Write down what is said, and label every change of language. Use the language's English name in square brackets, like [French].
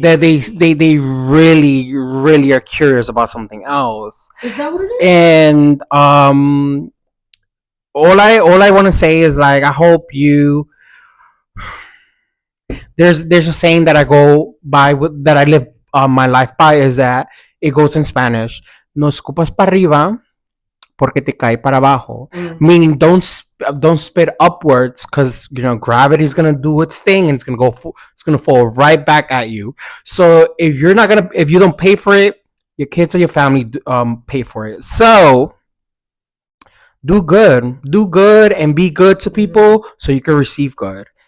[English] That they really, really are curious about something else. Is that what it is? And all I want to say is like, I hope you. There's a saying that I go by, that I live my life by, is that it goes in Spanish. [Spanish] No escupas para arriba porque te cae para abajo. [English] Meaning don't spit upwards, because gravity is gonna do its thing and it's gonna fall right back at you. So if you don't pay for it, your kids or your family pay for it. So do good and be good to people so you can receive good.